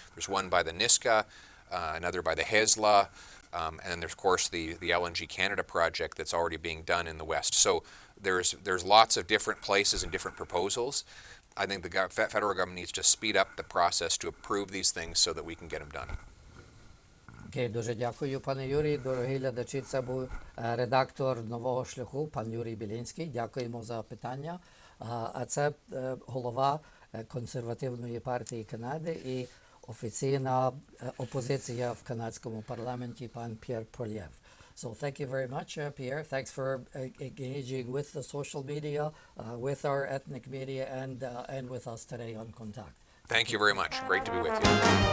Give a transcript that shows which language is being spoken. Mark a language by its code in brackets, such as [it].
[en] There's one by the Niska, another by the Hezla, and then there's of course the LNG Canada project that's already being done in the West. So there's lots of different places and different proposals. I think the federal government needs to speed up the process to approve these things so that we can get them done. [uk] Окей, дуже дякую, пане Юрій. Дорогі глядачі, це був редактор «Нового шляху», пан Юрій Білінський. Дякуємо за питання. А це голова консервативної партії Канади і офіційна опозиція в канадському парламенті, пан Pierre Poilievre. [en] So thank you very much, Pierre. Thanks for engaging with the social media, with our ethnic media, and with us today on KONTAKT. Thank you very much. Great to be with you.